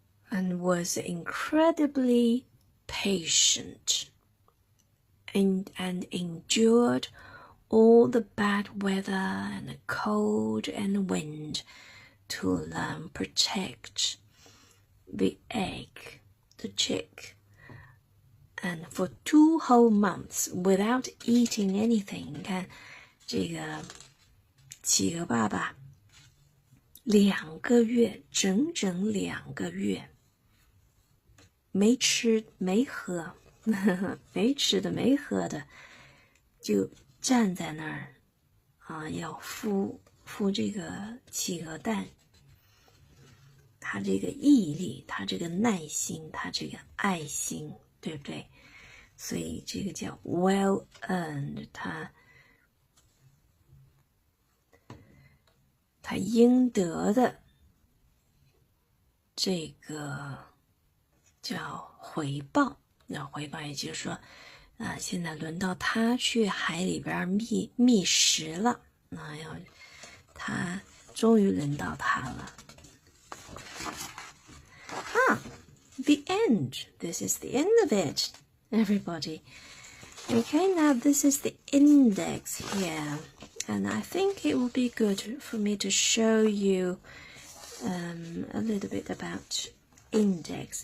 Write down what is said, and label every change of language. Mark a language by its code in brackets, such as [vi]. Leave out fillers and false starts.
[en] and was incredibly patient and endured all the bad weather and the cold and wind to protect the egg, the chick, and for 2 whole months without eating anything. [zh] 你看这个企鹅爸爸2个月，整整2个月没吃没喝没吃的没喝的，就站在那儿要孵这个企鹅蛋。他这个毅力，他这个耐心，他这个爱心，对不对？所以这个叫 well earned，他应得的这个叫回报。那回报也就是说现在轮到他去海里边觅食了，他终于轮到他了。 [en] The end. This is the end of it, everybody. Okay, now this is the index here. And I think it will be good for me to show you a little bit about index.